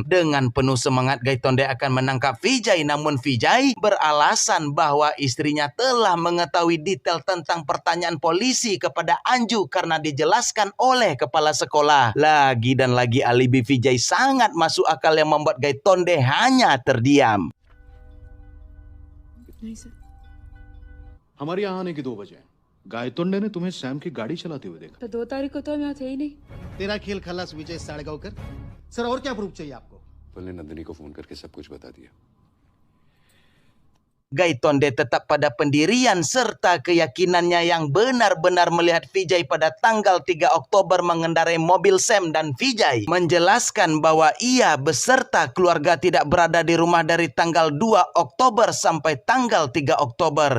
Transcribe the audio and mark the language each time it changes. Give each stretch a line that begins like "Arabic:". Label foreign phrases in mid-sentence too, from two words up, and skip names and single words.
Indonesian: Dengan penuh semangat Gaitonde akan menangkap Vijay, namun Vijay beralasan bahwa istrinya telah mengetahui detail tentang pertanyaan polisi kepada Anju karena dijelaskan oleh kepala sekolah. Lagi dan lagi alibi Vijay sangat masuk akal yang membuat Gaitonde hanya terdiam.
Hindi: नहीं सर। हमारे यहाँ आने की 2 बजे गायतोंडे ने तुम्हें सैम की गाड़ी चलाते हुए देखा। तो 2 तारीख को तो हम यहाँ थे ही नहीं। तेरा खेल खलास विजय साड़गांवकर। सर और क्या प्रूफ चाहिए आपको? ने नंदिनी को फोन करके सब कुछ बता दिया।
Indonesian: Gaitonde tetap pada pendirian serta keyakinannya yang benar-benar melihat Vijay pada tanggal 3 Oktober mengendarai mobil Sam, dan Vijay menjelaskan bahwa ia beserta keluarga tidak berada di rumah dari tanggal 2 Oktober sampai tanggal 3 Oktober.